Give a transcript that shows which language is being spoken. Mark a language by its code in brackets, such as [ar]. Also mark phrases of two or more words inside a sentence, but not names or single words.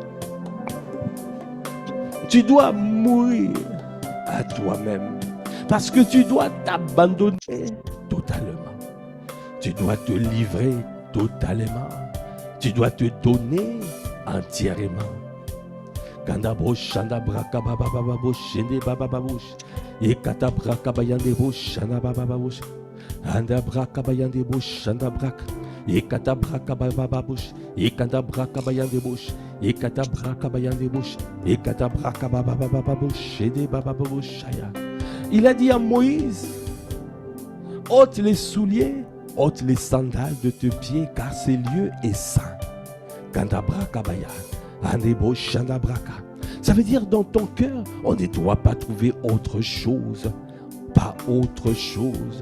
[fr] Tu dois mourir à toi-même. Parce que tu dois t'abandonner totalement. Tu dois te livrer totalement. Tu dois te donner entièrement. Kanda broshanda braka baba baba boshende baba babush. Ekata braka bayande boshanda baba babush. Anda braka bayande boshanda braka. Ekata braka baba babush. Ekata braka bayande bosh. Ekata braka bayande bosh. Ekata braka baba baba babush. Ede baba babush shaya. Il a dit à Moïse, ôte les souliers, ôte les sandales de tes pieds, car ce lieu est saint. Ça veut dire dans ton cœur, on ne doit pas trouver autre chose, pas autre chose.